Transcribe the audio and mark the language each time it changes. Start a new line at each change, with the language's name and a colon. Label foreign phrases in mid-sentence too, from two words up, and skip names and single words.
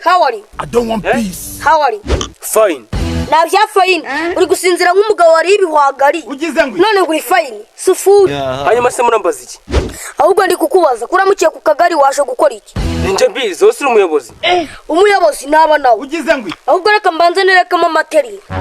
English: are you? I don't want peace. How are you? Fine.
Kinyarwanda: Nta bya fayini uri gusinzira nk'umugabo wariye ibihwagari none uri fayini sufuri. Hanyuma se murambaza iki? Ahubwo ndi kukubaza kuramukiye ku kagari waje gukora iki? Ninjye mbizi wose uri umuyobozi. Umuyobozi naba nawe ahubwo reka mbanze nerekamo materi.